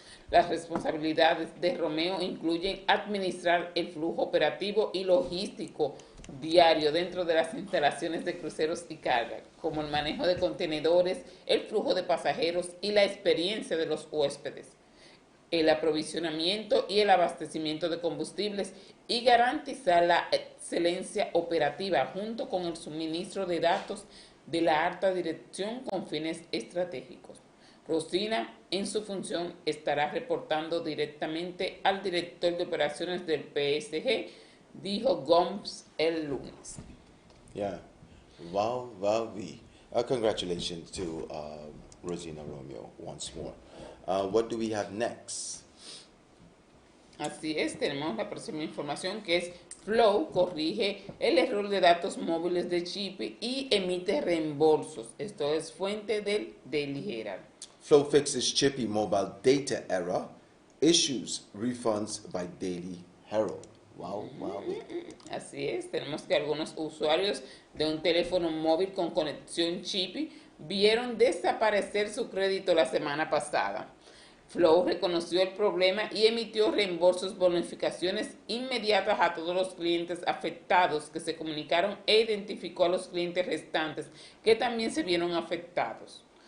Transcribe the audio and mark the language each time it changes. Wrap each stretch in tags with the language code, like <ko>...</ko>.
<es>Las responsabilidades de Romeo incluyen administrar el flujo operativo y logístico diario dentro de las instalaciones de cruceros y carga, como el manejo de contenedores, el flujo de pasajeros y la experiencia de los huéspedes, el aprovisionamiento y el abastecimiento de combustibles y garantizar la excelencia operativa junto con el suministro de datos de la alta dirección con fines estratégicos. Rosina, en su función, estará reportando directamente al director de operaciones del PSG, dijo Gomes el lunes.</es> <en>Yeah. Wow. Congratulations to Rosina Romeo once more. What do we have next?</en> <es>Así es, tenemos la próxima información que es Flow corrige el error de datos móviles de chip y emite reembolsos. Esto es fuente del Daily Herald.</es> <en>Flow fixes chippy mobile data error, issues refunds by Daily Herald. Wow.</en> <es>Así es, tenemos que algunos usuarios de un teléfono móvil con conexión chip vieron desaparecer su crédito la semana pasada. Flow reconoció el problema y emitió reembolsos, bonificaciones inmediatas a todos los clientes afectados que se comunicaron e identificó a los clientes restantes que también se vieron afectados.</es>